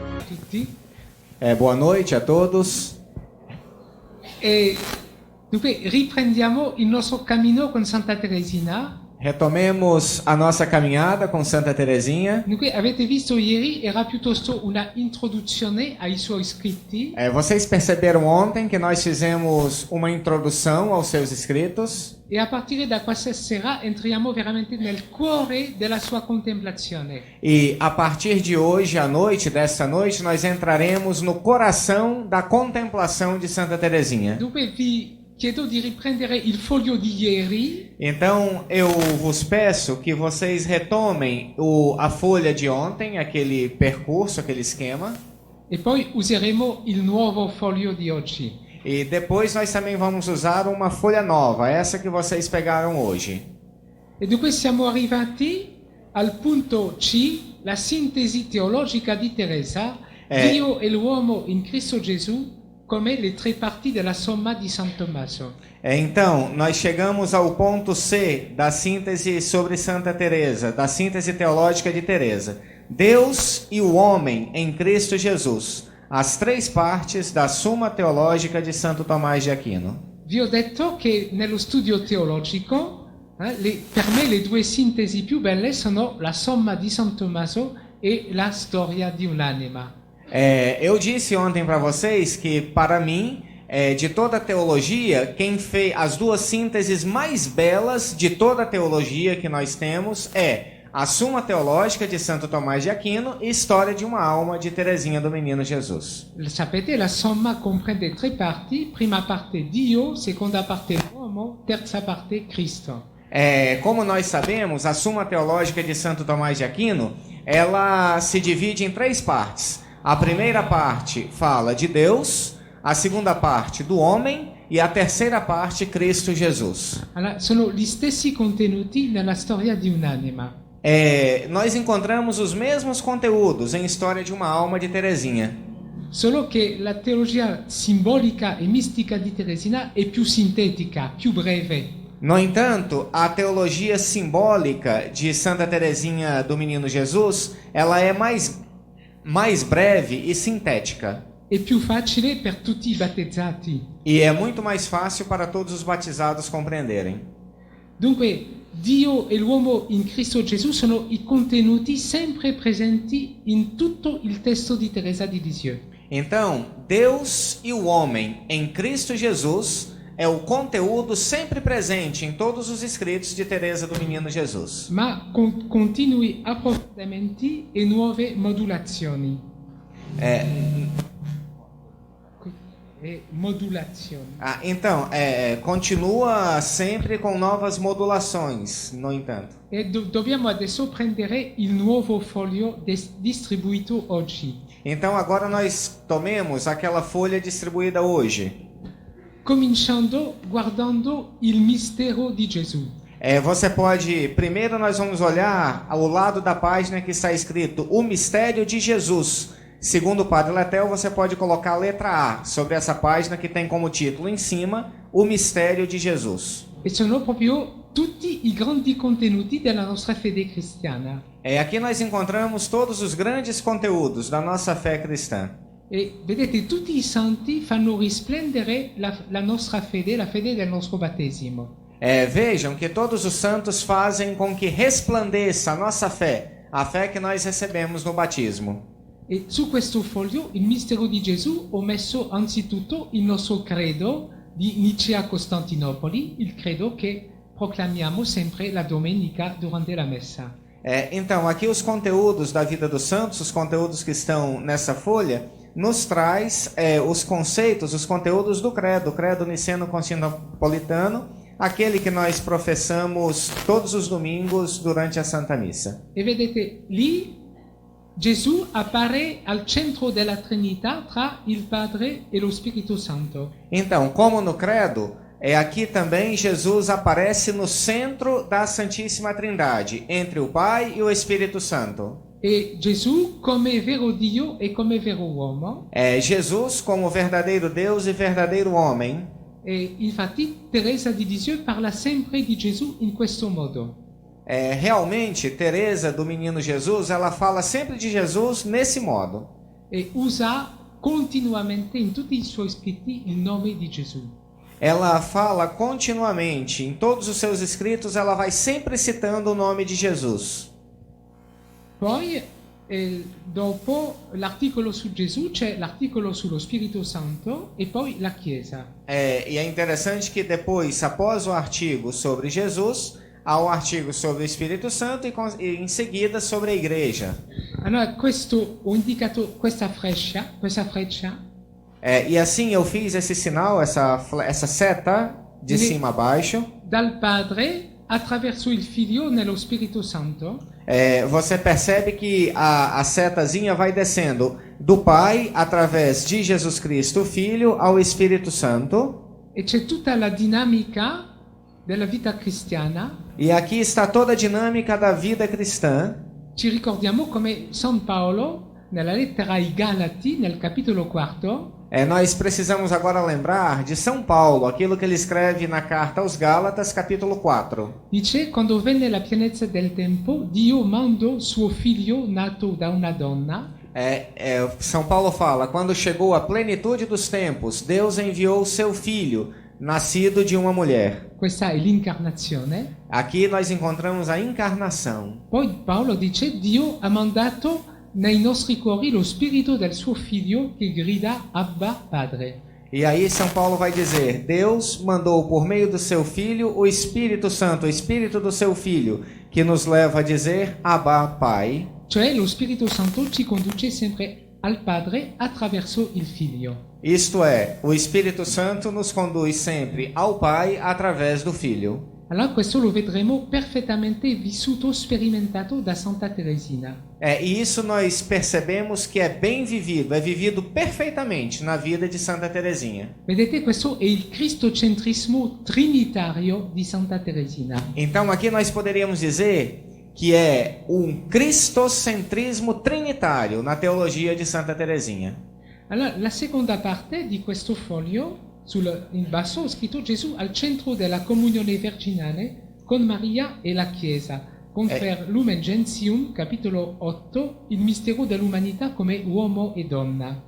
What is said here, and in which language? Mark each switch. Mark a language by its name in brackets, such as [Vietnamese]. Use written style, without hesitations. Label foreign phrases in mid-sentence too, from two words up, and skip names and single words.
[Italian] tutti. [Portuguese] Boa noite a todos. [Italian] E dunque riprendiamo il nostro cammino con Santa Teresina. [Portuguese] Retomemos a nossa caminhada com Santa Teresinha. [Italian] Dunque avete visto ieri era piuttosto una introduzione ai suoi scritti. [Portuguese] Vocês perceberam ontem que nós fizemos uma introdução aos seus escritos. [Italian] E a partire da questa sera entriamo veramente nel cuore della sua contemplazione. [Portuguese] E a partir de hoje à noite, desta noite, nós entraremos no coração da contemplação de Santa Teresinha. [Italian] Dunque vi chiedo di riprendere il foglio di ieri. [Portuguese] Então eu vos peço que vocês retomem a folha de ontem, aquele percurso, aquele esquema. [Italian] E poi useremo il nuovo foglio di oggi. [Portuguese] E depois nós também vamos usar uma folha nova, essa que vocês pegaram hoje. [Italian] E dunque siamo arrivati al punto C, la sintesi teologica di Teresa, Dio e l'uomo in Cristo Gesù, come le tre parti della somma di San Tommaso. [Portuguese] Então, nós chegamos ao ponto C da síntese sobre Santa Teresa, da síntese teológica de Teresa. Deus e o homem em Cristo Jesus. As três partes da Suma Teológica de Santo Tomás de Aquino. [Italian] Vi ho detto che nello studio teologico, per me le due sintesi più belle sono la somma di San Tommaso e la storia di un'anima. [Portuguese] Eu disse ontem para vocês que, para mim, de toda a teologia, quem fez as duas sínteses mais belas de toda a teologia que nós temos é a Suma Teológica de Santo Tomás de Aquino e História de uma Alma de Teresinha do Menino Jesus. [Italian] Sapete, la somma comprende tre parti, prima parte Dio, seconda parte l'uomo, terza parte Cristo. [Portuguese] Como nós sabemos, a Suma Teológica de Santo Tomás de Aquino, ela se divide em três partes. A primeira parte fala de Deus, a segunda parte do homem e a terceira parte Cristo Jesus. [Italian] Allora, sono gli stessi contenuti nella storia di un'anima. [Portuguese] Nós encontramos os mesmos conteúdos em História de uma Alma de Teresinha. [Italian] Solo che la teologia simbolica e mistica di Teresina è più sintetica, più breve. [Portuguese] No entanto, a teologia simbólica de Santa Teresinha do Menino Jesus, ela é mais breve e sintética. [Italian] È più facile per tutti i battezzati. [Portuguese] E é muito mais fácil para todos os batizados compreenderem. [Italian] Dunque, Dio e l'uomo in Cristo Gesù sono i contenuti sempre presenti in tutto il testo di Teresa di Lisieux. [Portuguese] Então, Deus e o homem em Cristo Jesus é o conteúdo sempre presente em todos os escritos de Teresa do Menino Jesus. [Italian] Ma con continui approfondimenti e nuove modulazioni. [Portuguese] Então, continua sempre com novas modulações, no entanto. [Italian] E dobbiamo adesso prendere il nuovo foglio distribuito oggi. [Portuguese] Então agora nós tomemos aquela folha distribuída hoje. [Italian] Cominciando guardando il mistero di Gesù. [Portuguese] Você pode, primeiro nós vamos olhar ao lado da página que está escrito o mistério de Jesus. Segundo o Padre Letel, você pode colocar a letra A sobre essa página que tem como título em cima, o mistério de Jesus. [Italian] E sono proprio tutti i grandi contenuti della nostra fede cristiana. [Portuguese] Aqui nós encontramos todos os grandes conteúdos da nossa fé cristã. [Italian] E vedete, tutti i santi fanno risplendere la nostra fede, la fede del nostro battesimo. [Portuguese] Vejam que todos os santos fazem com que resplandeça a nossa fé, a fé que nós recebemos no batismo. [Italian] E su questo foglio, il mistero di Gesù, ho messo anzitutto il nostro credo di Nicea-Costantinopoli, il credo che proclamiamo sempre la domenica durante la messa. [Portuguese] Então, aqui os conteúdos da vida dos santos, os conteúdos que estão nessa folha, nos traz os conceitos, os conteúdos do credo, o credo niceno-constantinopolitano, aquele que nós professamos todos os domingos durante a Santa Missa. [Italian] E vedete, lì Gesù appare al centro della Trinità tra il Padre e lo Spirito Santo. [Portuguese] Então, como no credo, aqui também Jesus aparece no centro da Santíssima Trindade, entre o Pai e o Espírito Santo. [Italian] E Gesù come vero Dio e come vero uomo. [Portuguese] Jesus como verdadeiro Deus e verdadeiro homem. [Italian] E infatti Teresa di Lisieux parla sempre di Gesù in questo modo. [Portuguese] Realmente, Teresa do Menino Jesus, ela fala sempre de Jesus nesse modo. [Italian] e usa continuamente in tutti i suoi scritti il nome di Gesù. [Portuguese] Ela fala continuamente, em todos os seus escritos, ela vai sempre citando o nome de Jesus. [Italian] Poi, dopo l'articolo su Gesù, c'è l'articolo sullo Spirito Santo e poi la Chiesa. [Portuguese] E é interessante que depois, após o artigo sobre Jesus, há o artigo sobre o Espírito Santo e em seguida sobre a igreja. [Italian] Allora, questo ho indicato questa freccia. [Portuguese] E assim eu fiz esse sinal, essa seta de cima a baixo. [Italian] Dal Padre attraverso il Figlio nello Spirito Santo. [Portuguese] Você percebe que a setazinha vai descendo do Pai através de Jesus Cristo, o Filho, ao Espírito Santo. [Italian] E c'è tutta la dinamica della vita cristiana. [Portuguese] E aqui está toda a dinâmica da vida cristã. [Italian] Ci ricordiamo come San Paolo, nella lettera ai Galati, nel capitolo 4, [Portuguese] nós precisamos agora lembrar de São Paulo, aquilo que ele escreve na carta aos Gálatas, capítulo 4. [Italian] dice: quando venne la pienezza del tempo, Dio mandò suo figlio nato da una donna. [Portuguese] São Paulo fala, quando chegou a plenitude dos tempos, Deus enviou o seu filho, nascido de uma mulher. [Italian] Questa è l'incarnazione. [Portuguese] Aqui nós encontramos a encarnação. [Italian] Poi Paolo dice: Dio ha mandato nei nostri cuori lo spirito del suo figlio che grida Abba Padre. [Portuguese] E aí São Paulo vai dizer, Deus mandou por meio do seu Filho o Espírito Santo, o Espírito do seu Filho, que nos leva a dizer Abba Pai. [Italian] Cioè lo Spirito Santo ci conduce sempre al Padre attraverso il Figlio. [Portuguese] Isto é, o Espírito Santo nos conduz sempre ao Pai através do Filho. [Italian] Allora questo lo vedremo perfettamente vissuto, sperimentato da Santa Teresina. [Portuguese] E isso nós percebemos que é bem vivido, é vivido perfeitamente na vida de Santa Teresinha. [Italian] Vedete, questo è il cristocentrismo trinitario di Santa Teresina. [Portuguese] Então aqui nós poderíamos dizer que é um cristocentrismo trinitário na teologia de Santa Teresinha. [Italian] Allora, la seconda parte di questo foglio, in basso ho scritto Gesù al centro della comunione virginale con Maria e la Chiesa, con Frère Lumen Gentium, capitolo 8, il mistero dell'umanità come uomo e donna.